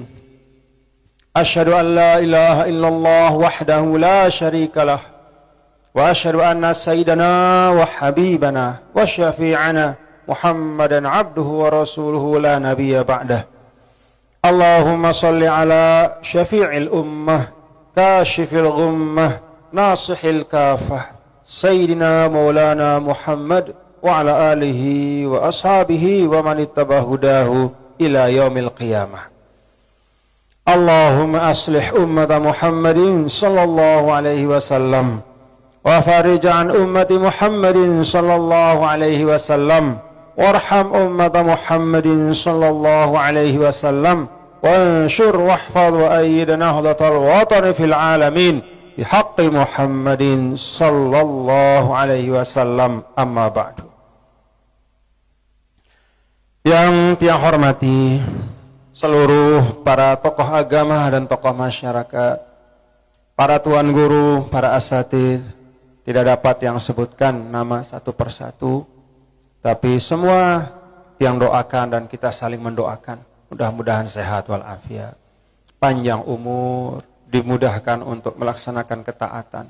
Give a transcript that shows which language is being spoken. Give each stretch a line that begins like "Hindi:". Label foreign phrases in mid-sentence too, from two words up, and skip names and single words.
Arabic: أشهد أن لا إله إلا الله وحده لا شريك له، وأشهد أن سيدنا وحبيبنا وشفيعنا محمدا عبده ورسوله لا نبي بعده. اللهم صل على شافع الأمة، كاشف الغمة، ناصح الكافة, سيدنا مولانا محمد وعلى آله وأصحابه ومن اتبع هداه إلى يوم القيامة. اللهم أصلح أمة محمد صلى الله عليه وسلم وفرج عن أمة محمد صلى الله عليه وسلم وارحم أمة محمد صلى الله عليه وسلم وانصر واحفظ وأيد نهضة الوطن في العالمين بحق محمد صلى الله عليه وسلم. أما بعد.
Indonesian: Yang tiang hormati seluruh para tokoh agama dan tokoh masyarakat, para tuan guru, para asatidz, tidak dapat yang sebutkan nama satu persatu, tapi semua yang doakan dan kita saling mendoakan, mudah-mudahan sehat walafiat, panjang umur, dimudahkan untuk melaksanakan ketaatan.